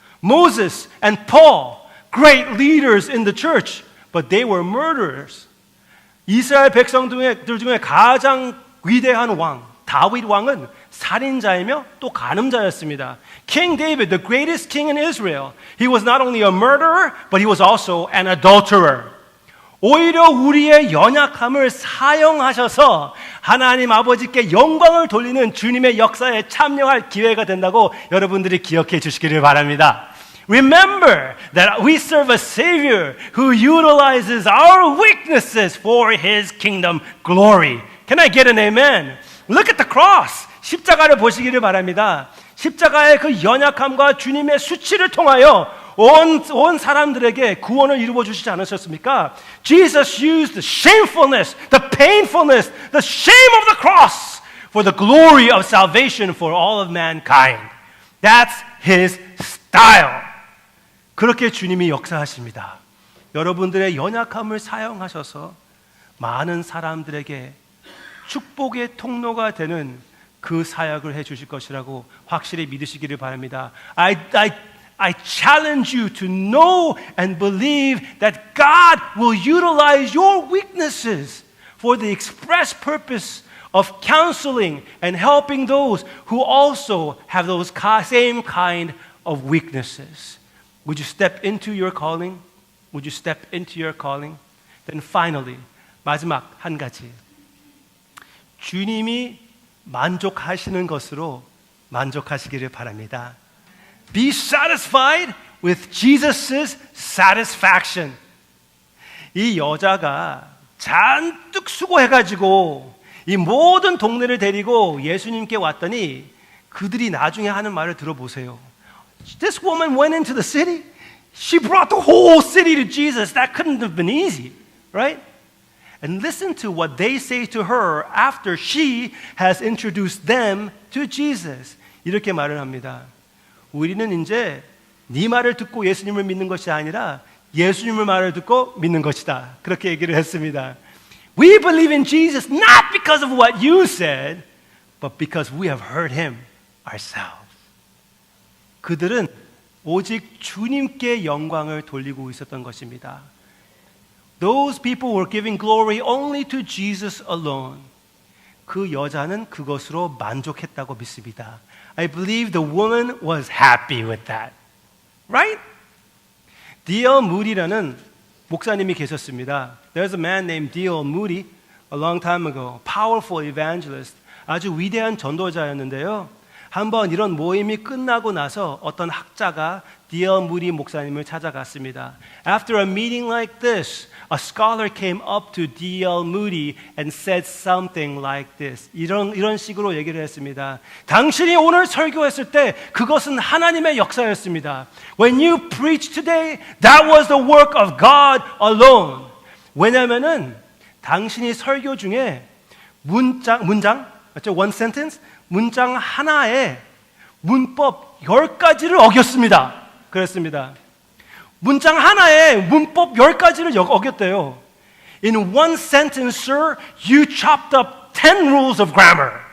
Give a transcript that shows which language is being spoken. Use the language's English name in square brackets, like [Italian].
[English] Moses and Paul, great leaders in the church, but they were murderers. [Korean] 이스라엘 백성들 중에 가장 위대한 왕, 다윗 왕은 살인자이며 또 간음자였습니다. [English] King David, the greatest king in Israel, he was not only a murderer, but he was also an adulterer. [Korean] 오히려 우리의 연약함을 사용하셔서 하나님 아버지께 영광을 돌리는 주님의 역사에 참여할 기회가 된다고 여러분들이 기억해 주시기를 바랍니다. [English] Remember that we serve a Savior who utilizes our weaknesses for His kingdom glory. Can I get an amen? Look at the cross. [Korean] 십자가를 보시기를 바랍니다. 십자가의 그 연약함과 주님의 수치를 통하여 온 사람들에게 구원을 이루어 주시지 않으셨습니까? [English] Jesus used the shamefulness, the painfulness, the shame of the cross for the glory of salvation for all of mankind. That's His style. [Korean] 그렇게 주님이 역사하십니다. 여러분들의 연약함을 사용하셔서 많은 사람들에게 축복의 통로가 되는 그 사역을 해 주실 것이라고 확실히 믿으시기를 바랍니다. [English] I challenge you to know and believe that God will utilize your weaknesses for the express purpose of counseling and helping those who also have those same kind of weaknesses. Would you step into your calling? Would you step into your calling? Then finally, [Korean] 마지막 한 가지. 주님이 만족하시는 것으로 만족하시기를 바랍니다. [English] Be satisfied with Jesus' satisfaction. [Korean] 이 여자가 잔뜩 수고해가지고 이 모든 동네를 데리고 예수님께 왔더니 그들이 나중에 하는 말을 들어보세요. [English] This woman went into the city. She brought the whole city to Jesus. That couldn't have been easy, right? And listen to what they say to her after she has introduced them to Jesus. [Korean] 이렇게 말을 합니다. 우리는 이제 네 말을 듣고 예수님을 믿는 것이 아니라 예수님의 말을 듣고 믿는 것이다. 그렇게 얘기를 했습니다. [English] We believe in Jesus not because of what you said, but because we have heard him ourselves. [Korean] 그들은 오직 주님께 영광을 돌리고 있었던 것입니다. [English] Those people were giving glory only to Jesus alone. [Korean] 그 여자는 그것으로 만족했다고 믿습니다. [English] I believe the woman was happy with that. Right? D.L. [Korean] Moody라는 목사님이 계셨습니다. [English] There's a man named D.L. Moody a long time ago. Powerful evangelist. [Korean] 아주 위대한 전도자였는데요. 한번 이런 모임이 끝나고 나서 어떤 학자가 D.L. Moody 목사님을 찾아갔습니다. [English] After a meeting like this, a scholar came up to D.L. Moody and said something like this. [Korean] 이런 식으로 얘기를 했습니다. 당신이 오늘 설교했을 때 그것은 하나님의 역사였습니다. [English] When you preached today, that was the work of God alone. [Korean] 왜냐하면은 당신이 설교 중에 문장, 맞죠? [English] One sentence? [Korean] 문장 하나에 문법 10가지를 어겼습니다. 그랬습니다. 문장 하나에 문법 10가지를 어겼대요. [English] In one sentence, sir, you chopped up 10 rules of grammar.